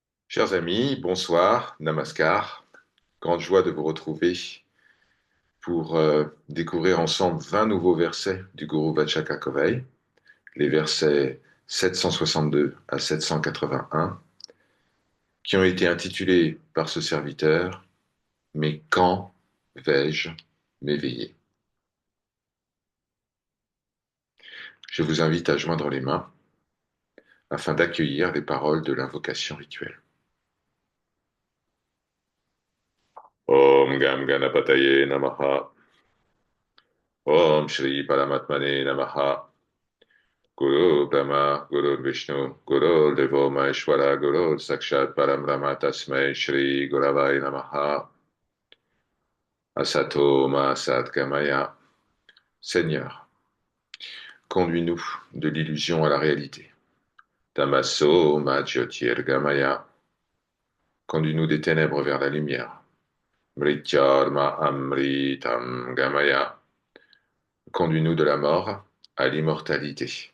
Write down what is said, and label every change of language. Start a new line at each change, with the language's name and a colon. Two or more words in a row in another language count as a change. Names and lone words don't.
French: Chers amis, bonsoir, namaskar. Grande joie de vous retrouver pour découvrir ensemble 20 nouveaux versets du Guru Vachakakovai, les versets 762 à 781, qui ont été intitulés par ce serviteur Mais quand vais-je m'éveiller? Je vous invite à joindre les mains afin d'accueillir les paroles de l'invocation rituelle.
Sanskrit: Om Gam Ganapataye Namaha. Om Shri Paramatmane Namaha. Guru Brahma, Guru Vishnu, Guru Devo Maheshwara, Guru Sakshat Param Brahma Tasmai Shri Guravai Namaha. Asato Ma Sat Gamaya.
French: Seigneur, conduis-nous de l'illusion à la réalité.
Sanskrit: Tamaso Ma Jyotir Gamaya.
French: Conduis-nous des ténèbres vers la lumière.
Sanskrit: Mrityarma Amritam Gamaya.
French: Conduis-nous de la mort à l'immortalité.